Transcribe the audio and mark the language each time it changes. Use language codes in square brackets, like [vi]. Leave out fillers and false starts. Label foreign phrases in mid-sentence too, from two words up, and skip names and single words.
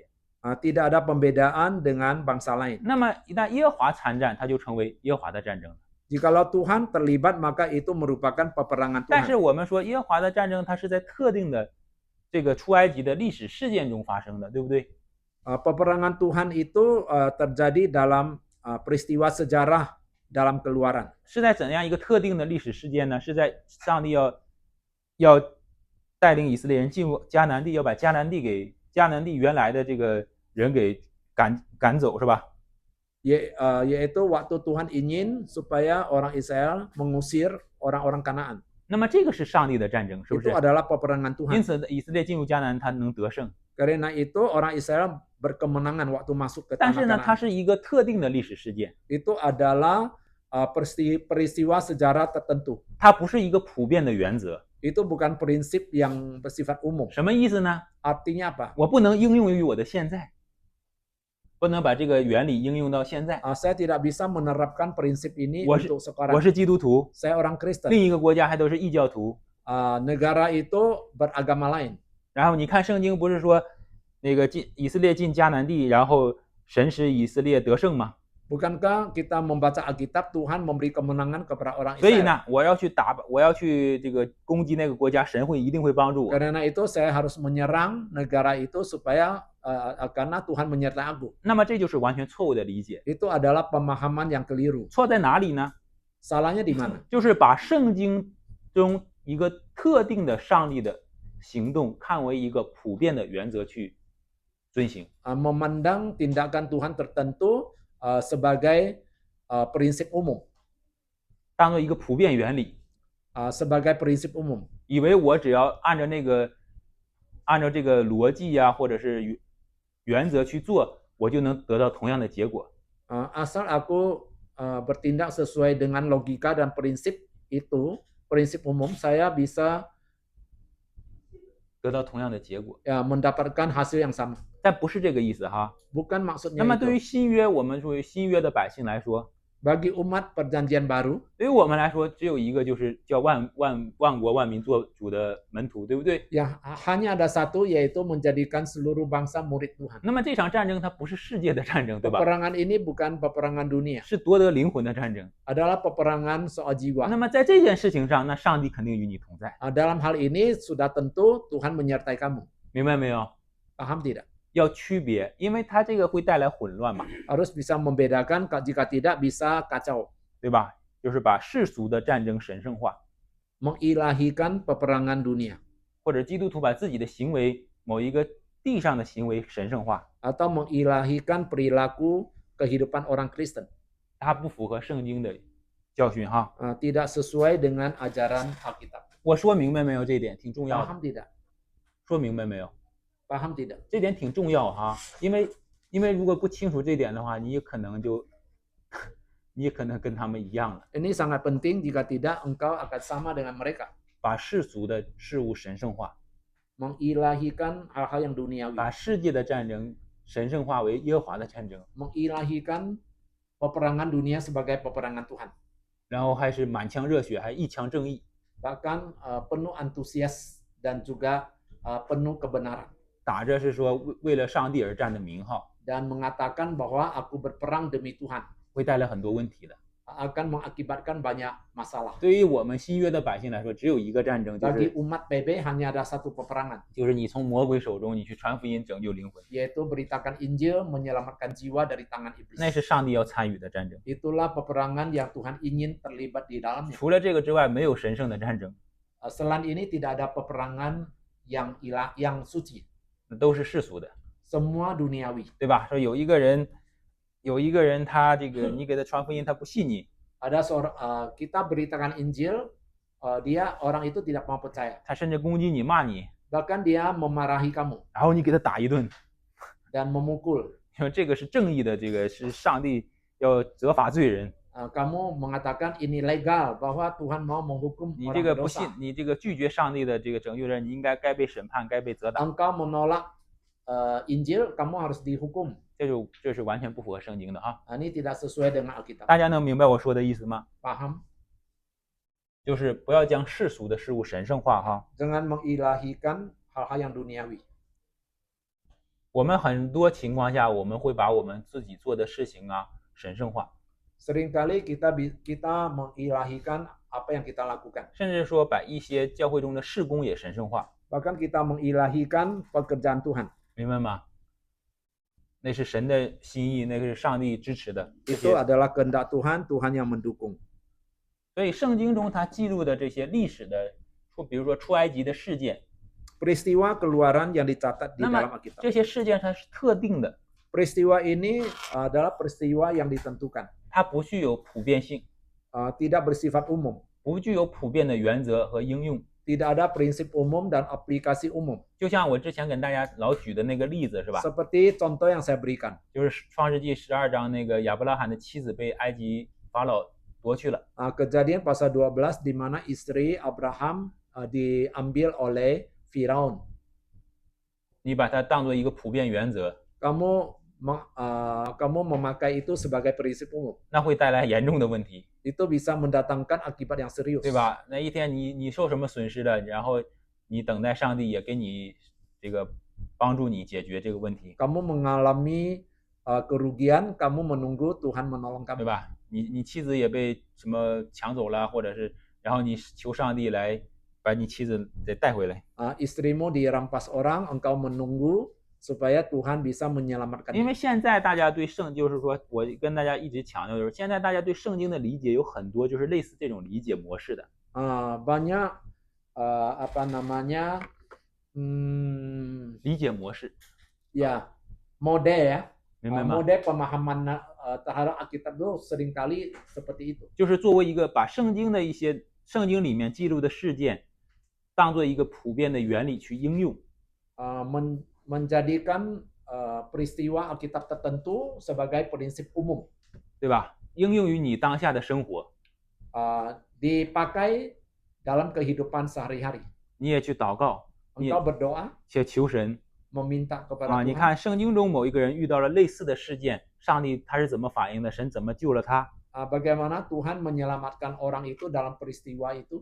[id] Tidak ada pembedaan dengan bangsa lain. [zh] 那么一旦耶和华参战，它就成为耶和华的战争了。 [id] Jikalau Tuhan terlibat, maka itu merupakan peperangan [zh] 但是 [id] Tuhan. [zh] 我们说耶和华的战争，它是在特定的这个出埃及的历史事件中发生的，对不对？ [id] Peperangan Tuhan itu terjadi dalam peristiwa sejarah dalam Keluaran. [zh] 是在怎样一个特定的历史事件呢？是在上帝要带领以色列人进入迦南地，要把迦南地原来的这个人给赶走，是吧？ [id] yaitu waktu Tuhan ingin supaya orang Israel mengusir orang-orang Kanaan. [zh] 那么这个是上帝的战争，是不 [id] Itu [zh] 是？ [id] adalah peperangan [zh] 因 [id] Tuhan. [zh] 此以色列进入迦南，他能得胜。 [id] Karena itu orang Israel berkemenangan waktu masuk ke [zh] 但 [id] tanah [zh] 是呢，它 [id] Kanaan. [zh] 是一个特定的历史事件， [id] Itu adalah peristiwa sejarah tertentu. [zh] 它不是一个普遍的原则。 [id] Itu bukan prinsip yang bersifat umum. [zh] 什么意思呢？ [id] Artinya apa? [zh] 我不能应用于我的现在，不能把这个原理应用到现在。 [id] Saya tidak bisa menerapkan prinsip ini [zh] 我是 [id] untuk [zh] 我 [id] sekarang. [zh] 是基督徒， [id] Saya orang Kristen. [zh] 另一个国家还都是异教徒。 [id] Negara itu beragama lain. [zh] 然后你看圣经不是说那个以色列进迦南地，然后神使以色列得胜吗？ [id] Bukankah kita membaca Alkitab Tuhan memberi kemenangan kepada orang [zh] 所以 [id] Israel? [zh] 呢，我要去这个攻击那个国家，神一定会帮助我。 [id] Karena itu saya harus menyerang negara itu supaya karena Tuhan menyertai aku. [zh] 那么这就是完全错误的理解。 [id] Itu adalah pemahaman yang keliru. [zh] 错在哪里呢？ [id] Salahnya di mana? [zh] 就是把圣经中一个特定的上帝的行动看为一个普遍的原则去遵行。 [id] Memandang tindakan Tuhan tertentu sebagai prinsip umum, [zh] 当做一个普遍原理， [id] sebagai prinsip umum. [zh] 以为我只要按照这个逻辑呀、或者是原则去做，我就能得到同样的结果。 [id] Asal aku bertindak sesuai dengan logika dan prinsip itu, prinsip umum, saya bisa [zh] 得到同样的结果， [id] mendapatkan hasil yang sama. [zh] 但不是这个意思哈。 [id] Bukan maksudnya [zh] 那么对于 [id] itu. [zh] 新约，我们作为新约的百姓来说， [id] Bagi umat perjanjian baru, [zh] 对于我们来说，只有一个，就是叫万国万民做主的门徒，对不对？ [id] ya hanya ada satu, yaitu menjadikan seluruh bangsa murid Tuhan. [zh] 那么这场战争它不是世界的战争，对吧？ [id] Peperangan ini bukan peperangan dunia, [zh] 是夺得灵魂的战争。 [id] adalah peperangan soal jiwa. [zh] 那么在这件事情上，那上帝肯定与你同在， [id] Dalam hal ini sudah tentu Tuhan menyertai kamu. [zh] 明白没有？ [id] Paham tidak? [zh] 要区别，因为它这个会带来混乱嘛， [id] Harus bisa membedakan, jika tidak bisa kacau. [zh] 对吧？就是把世俗的战争神圣化， [id] Mengilahikan peperangan dunia, [zh] 或者基督徒把自己的行为某一个地上的行为神圣化， [id] atau mengilahikan perilaku kehidupan orang Kristen. [zh] 它不符合圣经的教训哈。 [id] Tidak sesuai dengan ajaran Alkitab. [zh] 我说明白没有？这一点挺重要的。 [id] Paham tidak? [zh] 说明白没有？ [id] Paham tidak? [zh] 这点挺重要哈，因为如果不清楚这点的话，你也可能跟他们一样了， [id] Ini sangat penting, jika tidak engkau akan sama dengan mereka. [zh] 把世俗的事物神圣化， [id] Mengilahikan hal-hal yang duniawi. [zh] 把世界的战争神圣化为耶和华的战争， [id] Mengilahikan peperangan dunia sebagai peperangan Tuhan. [zh] 然后还是满腔热血，还一腔正义， [id] Bahkan penuh antusias dan juga penuh kebenaran. [zh] 打着是说为了上帝而战的名号， [id] Dan mengatakan bahwa aku berperang demi Tuhan. [zh] 会带来很多问题的。 [id] Akan mengakibatkan banyak masalah. [zh] 对于我们新约的百姓来说，只有一个战争， [id] Bagi umat PB hanya ada satu peperangan, [zh] 就是你从魔鬼手中你去传福音拯救灵魂， [id] yaitu beritakan Injil, menyelamatkan jiwa dari tangan [zh] 那 [id] iblis. [zh] 是上帝要参与的战争。 [id] Itulah peperangan yang Tuhan ingin terlibat di dalamnya. [zh] 除了这个之外，没有神圣的战争， [id] Selain ini tidak ada peperangan yang suci. [zh] 那都是世俗的。 [id] Semua duniawi. [zh] 对吧？说有一个人他这个你给他传福音，他不信你， [id] Ada seorang kita beritakan Injil, orang itu tidak mau percaya. [zh] 他甚至攻击你、骂你， [id] Bahkan dia memarahi kamu [zh] 然后你给他打一顿， [id] dan memukul. [zh] 说这个是正义的，这个是上帝要责罚罪人。 [id] Kamu mengatakan ini legal, bahwa Tuhan mau menghukum [zh] 你 [id] orang [zh] 这个不信 [id] berdosa.， [zh] 你这个拒绝上帝的这个拯救人，你该被审判，该被责打。 [id] Engkau menolak Injil, kamu harus dihukum. [zh] 这是完全不符合圣经的哈。 [id] Ini tidak sesuai dengan Alkitab. [zh] 大家能明白我说的意思吗？ [id] Paham? [zh] 就是不要将世俗的事物神圣化哈。 [id] Jangan mengilahikan hal-hal yang duniawi. [zh] 我们很多情况下，我们会把我们自己做的事情啊神圣化， [id] Seringkali kita mengilahikan apa yang kita lakukan. [zh] 甚至说把一些教会中的事工也神圣化， [id] Bahkan kita mengilahikan pekerjaan Tuhan. [zh] 明白吗？那是神的心意，那个是上帝支持的。这 [id] Itu [zh] 些， [id] adalah kehendak Tuhan, Tuhan yang mendukung. [zh] 所以圣经中它记录的这些历史的比如说出埃及的事件， [id] Peristiwa keluaran yang dicatat di [zh] 那么 [id] dalam Alkitab. [zh] 这些事件它是特定的， [id] peristiwa ini adalah peristiwa yang ditentukan, [zh] 它不具有普遍性， [id] tidak bersifat umum, [zh] 不具有普遍的原则和应用。 [id] tidak ada prinsip umum dan aplikasi umum. [zh] 就像我之前跟大家老举的那个例子是吧？ [id] Seperti contoh yang saya berikan. [zh] 就是创世纪12章那个亚伯拉罕的妻子被埃及法老夺去了。 [id] Kejadian pasal 12 di mana istri Abraham diambil oleh Firaun. [zh] 你把它当做一个普遍原则， [id] Kamu memakai itu sebagai prinsip umum. [zh] 那会带来严重的问题， [id] Itu bisa mendatangkan akibat yang serius. [zh] 对吧？那一天你受什么损失了，然后你等待上帝也给你这个帮助你解决这个问题， [id] Kamu mengalami kerugian, kamu menunggu Tuhan menolong [zh] 对 [id] kamu. [zh] 吧？你妻子也被什么抢走了，或者是然后你求上帝来把你妻子再带回来， [id] Istrimu dirampas orang, engkau menunggu supaya Tuhan bisa menyelamatkan. [zh] 因为现在大家对圣，就是说我跟大家一直强调，就是现在大家对圣经的理解有很多就是类似这种理解模式的。 [id] Banyak hmm, [zh] 理解模式， [id] ya mode ya, [zh] 明白吗？ [id] mode pemahaman terhadap Alkitab itu seringkali seperti itu. [zh] 就是作为一个把圣经的一些圣经里面记录的事件，当做一个普遍的原理去应用， [id] Menjadikan peristiwa Alkitab tertentu sebagai prinsip umum, [zh] 对吧？应用于你当下的生活， [id] dipakai dalam kehidupan sehari-hari. [zh] 你也去祷告，你 [id] Engkau berdoa [zh] 去求神 [id] meminta kepada [zh] 你 [id] Tuhan. [zh] 看圣经中某一个人遇到了类似的事件，上帝他是怎么反应的？神怎么救了他？ [id] Bagaimana Tuhan menyelamatkan orang itu dalam peristiwa itu.